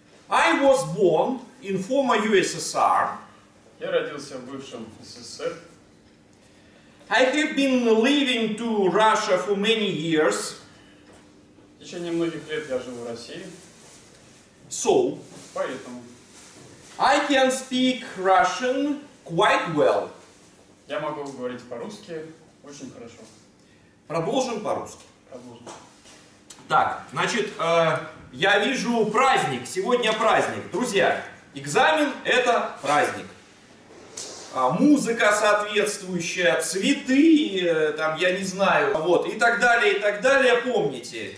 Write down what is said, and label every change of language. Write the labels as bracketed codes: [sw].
[en] I was born in former USSR. [ru] Я родился в бывшем СССР. [en] I have been living to Russia for many years. [ru] В течение многих лет я живу в России. [en] So, [ru] поэтому [en] I can speak Russian quite well. [ru] Я могу говорить по-русски очень хорошо. Продолжим по-русски. Продолжим. Так, значит, я вижу праздник. Сегодня праздник. Друзья, экзамен – это праздник. Музыка соответствующая, цветы, там, я не знаю, вот, и так далее, помните.